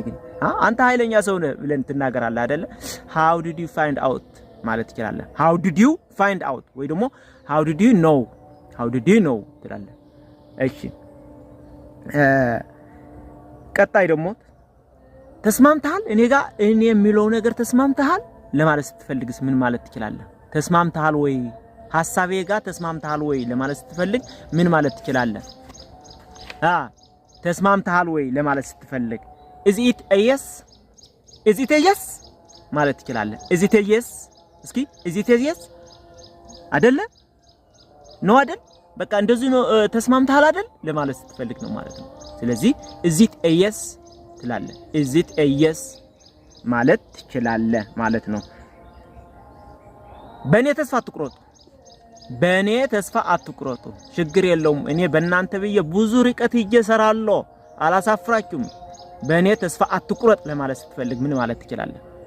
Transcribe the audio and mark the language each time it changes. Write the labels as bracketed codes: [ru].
[am] ግን አንተ ኃይለኛ ሰው ነህ ብለን ትናገራለህ አይደለ? [en] how did you find out [am] ማለት ትችላለህ። how did you find out ወይ ደግሞ [en] how did you know [am] ትላለህ። እሺ ቀጣይ ደግሞ ተስማምተሃል እኔ የሚለው ነገር ተስማምተሃል ለማለት ስትፈልግስ ምን ማለት ትችላለህ? ተስማምተሃል ወይ ሐሳቤ ጋር ተስማምተሃል ወይ ለማለት ስትፈልግ ምን ማለት ትችላለህ? ተስማምተሃል ወይ ለማለት ስትፈልግ [en] is it a yes [am] ማለት ትችላለህ። is it a yes እስኪ is it a yes አይደለ ነው አይደል? በቃ እንደዚህ ነው ተስማምተሃል አይደል ለማለት ስትፈልግ ነው ማለት ነው። ስለዚህ [en] is it a yes [am] ትላለህ። is it a yes ማለት ትችላለህ ማለት ነው። በእኔ ተስፋ አትቁረጡ። በእኔ ተስፋ አትቁረጡ፣ ችግር የለውም። እኔ በእናንተ ብዬ ብዙ ርቀት ሄጄ እሰራለሁ፣ አላሳፍራችሁም። በእኔ ተስፋ አትቁረጥ ለማለት ስትፈልግ ምን ማለት ትችላለህ?